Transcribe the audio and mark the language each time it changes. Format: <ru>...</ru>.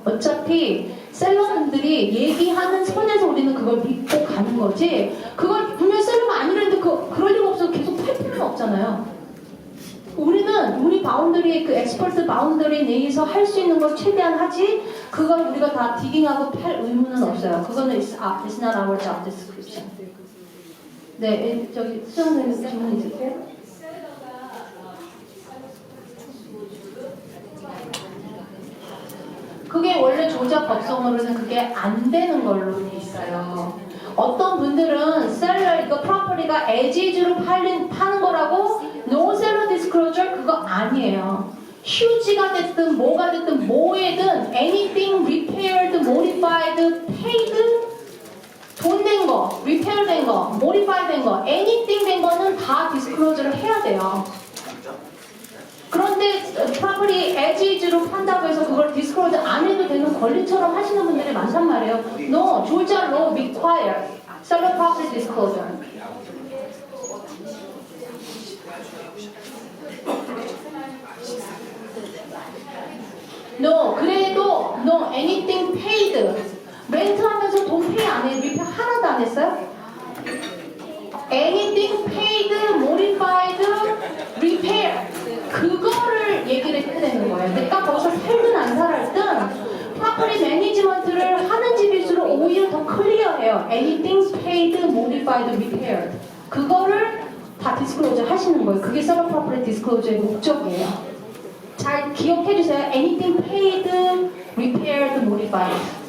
<ko>어차피 셀러분들이 얘기하는 선에서 우리는 그걸 믿고 가는 거지 그걸 분명 셀러가 아니라는데 그럴 리가 없어서 계속 팔 필요는 없잖아요. 우리는 우리 바운더리 그 엑스퍼트 바운더리 내에서 할 수 있는 걸 최대한 하지 그걸 우리가 다 디깅하고 팔 의무는 없어요. 그거는</ko> <en>it's not our job description.</en> <ko>네, 저기 수정 선생님 질문 있으세요? 그게 원래 조작 법성으로는 그게 안 되는 걸로 돼 있어요. 어떤 분들은 셀러 이거 프로퍼티가 에지즈로 파는 거라고</ko> <en>no seller disclosure</en> <ko>그거 아니에요. 휴지가 됐든 뭐가 됐든 뭐에든</ko> <en>anything repaired, modified, paid</en> <ko>돈 낸 거, repair 된 거, modify 된 거, anything 된 거는 다 disclosure를 해야 돼요. 그런데 프로퍼티 에지즈로 판다고 해서 그걸 디스클로즈 안 해도 경우에는 권리처럼 하시는 분들이 많단 말이에요.</ko> <en>No, Georgia law require seller property disclosure. No,</en> <ko>그래도</ko> <en>no, anything paid.</en> <ko>렌트하면서 돈 페이 안 해요? 리페어 하나도 안 했어요?</ko> <en>Anything paid, modified, repair.</en> <ko>그거를 얘기를 해야 되는 거예요. 내가 거기서 살든 안 살든 프로퍼티 매니지먼트를 하는 집일수록 오히려 더 클리어해요.</ko> <en>Anything paid, modified, repaired.</en> <ko>그거를 다 디스클로저 하시는 거예요. 그게 서버 프로퍼티 디스클로저의 목적이에요. 잘 기억해 주세요.</ko> <en>Anything paid, repaired, modified.</en>